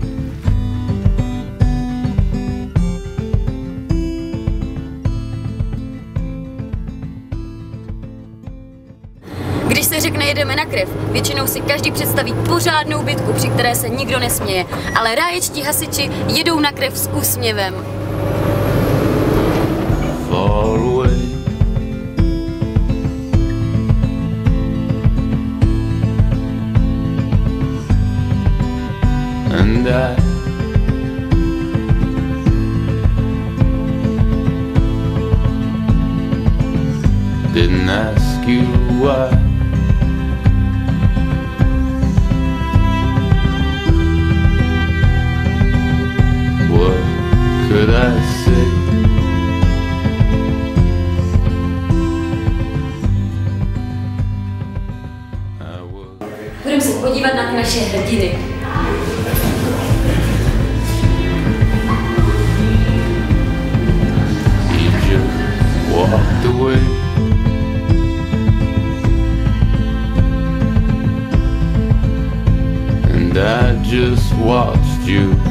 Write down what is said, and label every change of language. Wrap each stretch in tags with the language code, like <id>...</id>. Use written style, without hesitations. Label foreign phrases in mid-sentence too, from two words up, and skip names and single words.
<cs>Když se řekne jedeme na krev, většinou si každý představí pořádnou bitku, při které se nikdo nesměje, ale ráječtí hasiči jedou na krev s úsměvem.</cs> <en>And I didn't ask you why. What could I say?</en> <cs>Budeme se podívat na ty naše hrdiny.</cs> <en>Walked away. And I just watched you.</en>